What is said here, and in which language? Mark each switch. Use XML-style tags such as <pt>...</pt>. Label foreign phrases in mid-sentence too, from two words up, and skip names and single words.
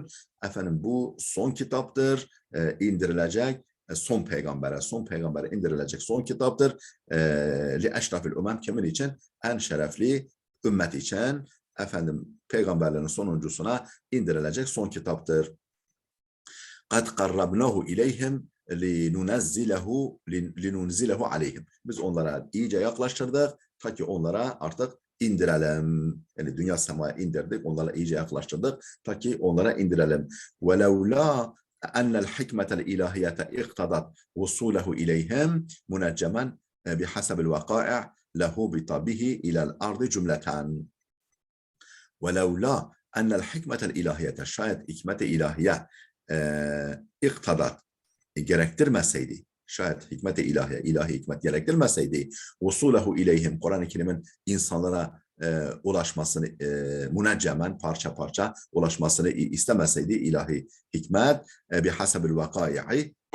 <tr>Bu son kitaptır, indirilecek son peygambere indirilecek son kitaptır.</tr> <ar>لأشرف الأمم</ar> <tr>kimin için? En şerefli ümmet için peygamberlerin sonuncusuna indirilecek son kitaptır.</tr> <ar>قَدْ قَرَّبْنَهُ اِلَيْهِمْ لِنُنْزِلَهُ عَلَيْهِمْ.</ar> <tr>Biz onlara iyice yaklaştırdık ta ki onlara artık indirelim. Yani dünya semaya indirdik, onlara iyice yaklaştırdık ta ki onlara indirelim.</tr> <ar>وَلَوْ لَا أَنَّ الْحِكْمَةَ الْإِلَهِيَةَ اِقْتَضَتْ وُصُولَهُ إِلَيْهِمْ مُنَجَّمًا بِحَسَبِ الْوَقَائِعِ لَهُبِطَ بِهِ إِلَى الْأَرْضِ جُمْلَةً. وَلَوْلَا أَنَّ الْحِكْمَةَ الْإِلَهِيَةَ</ar> <tr>şayet hikmet-i ilahiye iktadat gerektirmeseydi, şayet hikmet-i ilahiye, ilahi hikmet gerektirmeseydi,</tr> <ar>وصوله إليهم,</ar> <tr>Kur'an-ı Kerim'in insanlara ulaşmasını, müneccemen, parça parça ulaşmasını istemeseydi ilahi hikmet,</tr> <ar>بحسب الوقائع,</ar>